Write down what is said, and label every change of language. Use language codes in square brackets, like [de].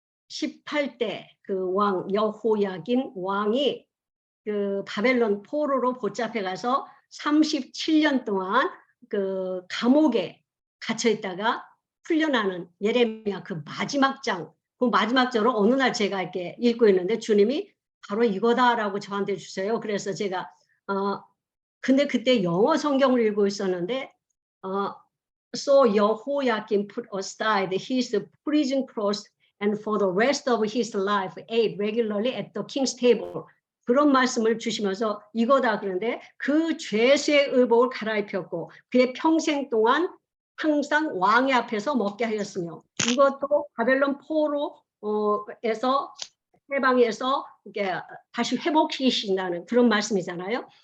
[ko] 18대 그 왕 여호야긴 왕이 그 바벨론 포로로 붙잡혀 가서 37년 동안 그 감옥에 갇혀 있다가 풀려나는 예레미야 그 마지막 장, 그 마지막 장으로 어느 날 제가 이렇게 읽고 있는데 주님이 바로 이거다라고 저한테 주세요. 그래서 제가 근데 그때 영어 성경을 읽고 있었는데 [en] So Jehoiakim put aside his prison clothes and for the rest of his life ate regularly at the king's table. [ko] 그런 말씀을 주시면서 이거다 그런데 그 죄수의 의복을 갈아입혔고 그의 평생 동안 항상 왕의 앞에서 먹게 하였으며, 이것도 바벨론 포로에서 해방해서 이렇게 다시 회복시키신다는 그런 말씀이잖아요.